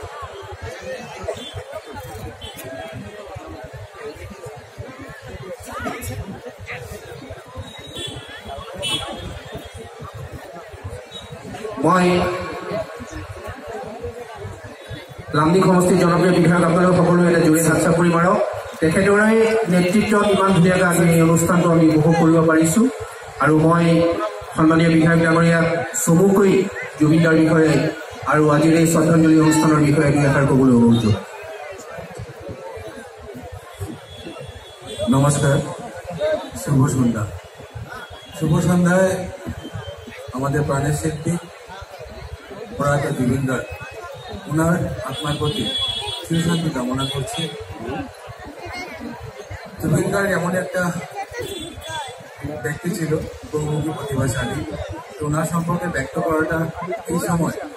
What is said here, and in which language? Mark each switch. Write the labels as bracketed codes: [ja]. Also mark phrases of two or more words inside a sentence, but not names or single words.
[as] মই লামডিং সমষ্টিৰ জনপ্ৰিয় বিধায়ক আপোনালোক সকলোৱে এটা জোৰে হাত চাপৰি মাৰক তেখেতৰে নেতৃত্বত ইমান ধুনীয়াকৈ আজি এই অনুষ্ঠানটো আমি উপভোগ কৰিব পাৰিছোঁ আৰু মই সন্মানীয় বিধায়ক ডাঙৰীয়াক চমুকৈ জুবিনদাৰ বিষয়ে আৰু আজিৰ এই শ্ৰদ্ধাঞ্জলি অনুষ্ঠানৰ বিষয়ে দুই এষাৰ ক'বলৈ অনুৰোধ [bn] নমস্কার শুভ সন্ধ্যা শুভ সন্ধ্যায় আমাদের প্রাণের শিল্পী প্রয়াত জুবিন গার্গ ওনার আত্মার প্রতি চিরশান্তি কামনা করছি জুবিন গার্গ এমন একটা ব্যক্তি ছিল বহুমুখী প্রতিভাশালী তো ওনার সম্পর্কে ব্যক্ত করাটা এই সময়